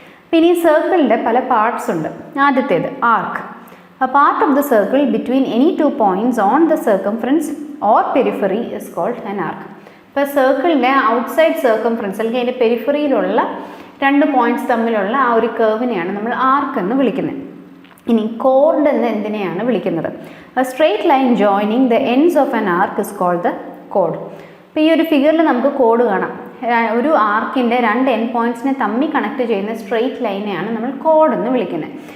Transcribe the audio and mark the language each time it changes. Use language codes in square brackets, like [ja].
[ml] പിന്നെ ഈ സർക്കിളിൻ്റെ പല പാർട്സ് ഉണ്ട്. ആദ്യത്തേത് ആർക്ക്. [en] A part of the circle between any 2 points on the circumference or periphery is called an arc. [ml] ഇപ്പോൾ സർക്കിളിൻ്റെ ഔട്ട്സൈഡ് സർക്കംഫറൻസ് അല്ലെങ്കിൽ അതിൻ്റെ പെരിഫറിയിലുള്ള രണ്ട് പോയിന്റ്സ് തമ്മിലുള്ള ആ ഒരു കർവിനെയാണ് നമ്മൾ ആർക്ക് എന്ന് വിളിക്കുന്നത്. ഇനി കോർഡ് എന്ന് എന്തിനെയാണ് വിളിക്കുന്നത്? [en] A straight line joining the ends of an arc is called the code. [ml] ഇപ്പോൾ ഈ ഒരു ഫിഗറിൽ നമുക്ക് കോഡ് കാണാം. ഒരു ആർക്കിൻ്റെ രണ്ട് എൻഡ് പോയിന്റ്സിനെ തമ്മിൽ കണക്ട് ചെയ്യുന്ന സ്ട്രെയിറ്റ് ലൈനെയാണ് നമ്മൾ കോഡ് എന്ന് വിളിക്കുന്നത്.